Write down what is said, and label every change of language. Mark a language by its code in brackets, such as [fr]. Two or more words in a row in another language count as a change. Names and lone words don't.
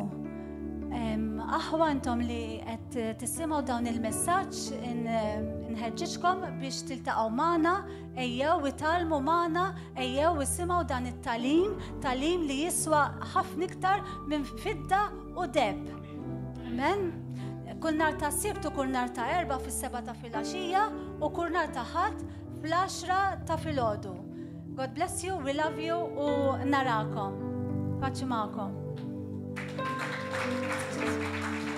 [mt] Aħwa intom li qed tisimgħu dawn il-messaġġ nħeġġiġkom biex tiltaqgħu magħna, ejjew italmu magħna, ejjew isimgħu dan it-talim, talim li jiswa ħafna iktar minn fidda u deb. Amen. Kull nhar ta' Sibt u kull nhar ta' Erba' fis-7 ta' filgħaxija u kull nhar ta' Ħadd fl-10 ta' filgħodu. [en] God bless you, we love you [mt] u narakom. Paċi magħkom.